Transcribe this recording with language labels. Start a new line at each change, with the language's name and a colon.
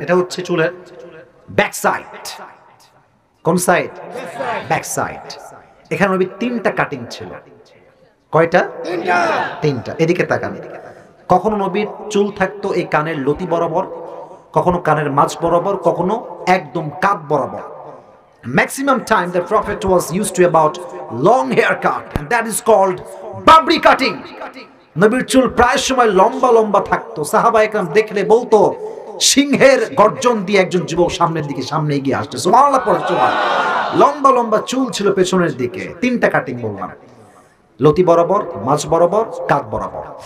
Bangla: এটা হচ্ছে চুলের ব্যাক সাইড। কোন সাইড? Back side. এখানে নবী 3টা কাটিং ছিল। কয়টা? 3টা। এদিকে তাকান। কখনো নবীর চুল থাকতো এই কানের লতি বরাবর, কখনো কানের মাঝ বরাবর, কখনো একদম কাঁধ বরাবর।
English: Maximum time the prophet was used to about long haircut and that is called babri cutting.
Bangla: নবীর চুল প্রায় সময় লম্বা লম্বা থাকতো। সাহাবা একরাম দেখলে বলতো সিংহের গর্জন দিয়ে একজন যুবক সামনের দিকে সামনে এগিয়ে আসছে। সুবহানাল্লাহ পড়ে সবাই। লম্বা লম্বা চুল ছিল পেছনের দিকে। 3টা কাটিং বললাম, লতি বরাবর, মাঝ বরাবর, কাঁধ বরাবর।